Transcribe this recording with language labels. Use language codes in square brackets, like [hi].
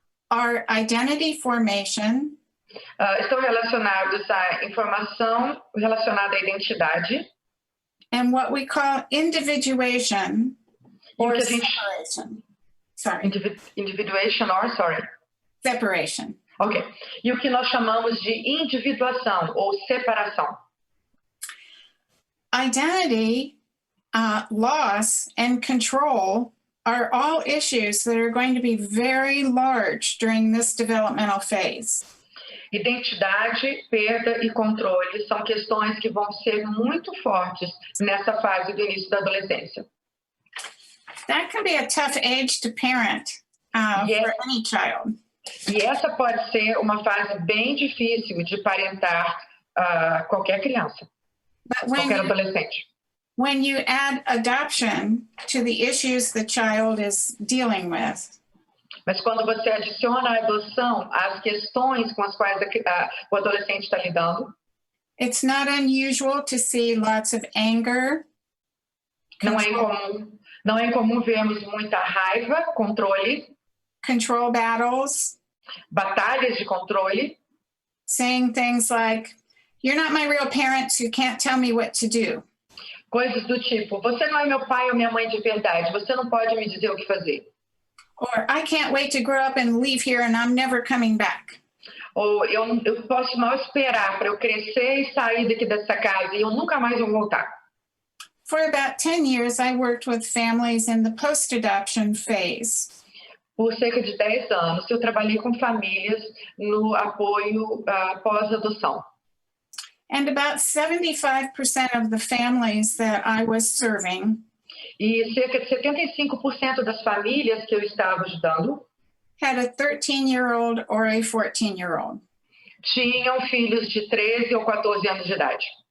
[en] are identity formation, [pt] estão relacionados à informação relacionada à identidade [en] and what we call individuation or [pt] que a gente... [en] separation. Sorry. Individuation or, sorry. Separation. Ok. [pt] E o que nós chamamos de individuação ou separação. [en] Identity, loss, and control are all issues that are going to be very large during this developmental phase. [pt] Identidade, perda e controle são questões que vão ser muito fortes nessa fase do início da adolescência. [en] That can be a tough age to parent for any child. [pt] E essa pode ser uma fase bem difícil de parentar qualquer criança, qualquer adolescente. [en] When you add adoption to the issues the child is dealing with, [pt] mas quando você adiciona a adoção às questões com as quais o adolescente está lidando, [en] it's not unusual to see lots of anger. [pt] Não é incomum vermos muita raiva, controle, [en] control battles, [pt] batalhas de controle, [en] saying things like, "You're not my real parents, you can't tell me what to do." [pt] Coisas do tipo, você não é meu pai ou minha mãe de verdade, você não pode me dizer o que fazer. [en] Or, I can't wait to grow up and leave here and I'm never coming back. [pt] Ou eu posso mal esperar para eu crescer e sair daqui dessa casa e eu nunca mais vou voltar. [en] For about 10 years, I worked with families in the post-adoption phase. [pt] Por cerca de 10 anos, eu trabalhei com famílias no apoio pós-adoção. [en] And about 75% of the families that I was serving [pt] E cerca de 75% das famílias que eu estava ajudando [en] had a 13-year-old or a 14-year-old. [pt] tinham filhos de 13 ou 14 anos de idade.